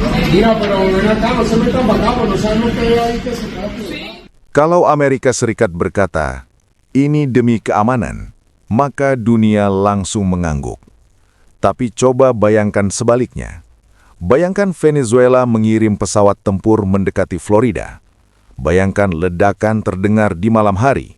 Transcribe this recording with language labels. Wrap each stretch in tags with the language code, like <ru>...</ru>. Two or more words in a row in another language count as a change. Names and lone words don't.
<es>Mira, pero ven acá, no se metan para acá, pues no saben lo que hay ahí que se trate.</es> <id>Kalau Amerika Serikat berkata, ini demi keamanan, maka dunia langsung mengangguk. Tapi coba bayangkan sebaliknya. Bayangkan Venezuela mengirim pesawat tempur mendekati Florida. Bayangkan ledakan terdengar di malam hari.</id>